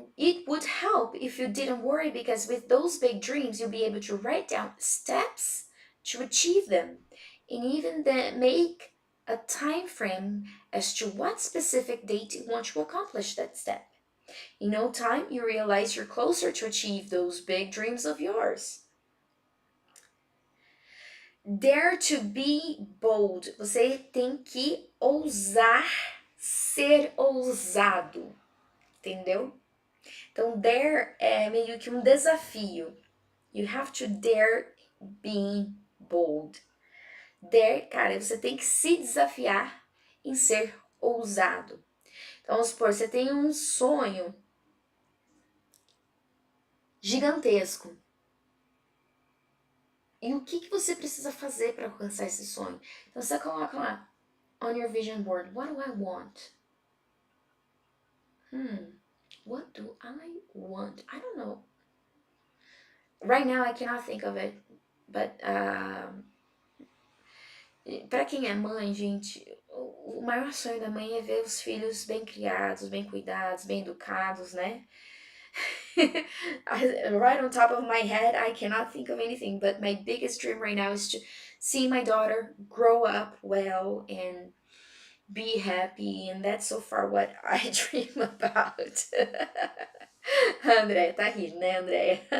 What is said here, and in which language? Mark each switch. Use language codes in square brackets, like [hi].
[en] It would help if you didn't worry, because with those big dreams, you'll be able to write down steps to achieve them, and even then make a time frame as to what specific date you want to accomplish that step. In no time, you realize you're closer to achieve those big dreams of yours. Dare to be bold. [pt] Você tem que ousar ser ousado, entendeu? Então, dare é meio que um desafio. [en] You have to dare being bold. [pt] Dare, cara, você tem que se desafiar em ser ousado. Então, vamos supor, você tem um sonho gigantesco. E o que você precisa fazer para alcançar esse sonho? Então, você coloca lá, [en] on your vision board, what do I want? What do I want? I don't know. Right now, I cannot think of it. [pt] But, para quem é mãe, gente, o maior sonho da mãe é ver os filhos bem criados, bem cuidados, bem educados, né? [en] Right on top of my head, I cannot think of anything, but my biggest dream right now is see my daughter grow up well and be happy, and that's so far what I dream about. [pt] André, tá rindo, né, André?